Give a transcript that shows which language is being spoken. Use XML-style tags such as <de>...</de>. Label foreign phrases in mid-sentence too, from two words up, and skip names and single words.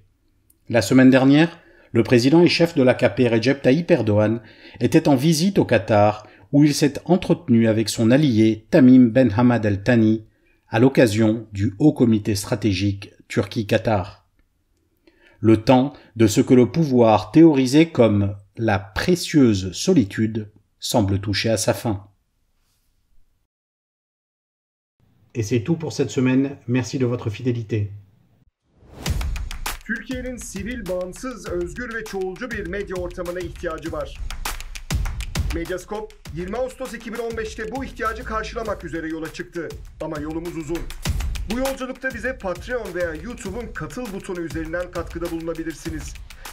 <fr>La semaine dernière, le président et chef de l'AKP Recep Tayyip Erdoğan était en visite au Qatar où il s'est entretenu avec son allié Tamim Ben Hamad Al Thani à l'occasion du Haut Comité stratégique Turquie-Qatar. Le temps de ce que le pouvoir théorisait comme la précieuse solitude semble toucher à sa fin. Et c'est tout pour cette semaine. Merci de votre fidélité.</fr> <tr>Türkiye'nin sivil, bağımsız, özgür ve çoğulcu bir medya ortamına ihtiyacı var. Medyascope 20 Ağustos 2015'te bu ihtiyacı karşılamak üzere yola çıktı. Ama yolumuz uzun. Bu yolculukta bize Patreon veya YouTube'un katıl butonu üzerinden katkıda bulunabilirsiniz.</tr>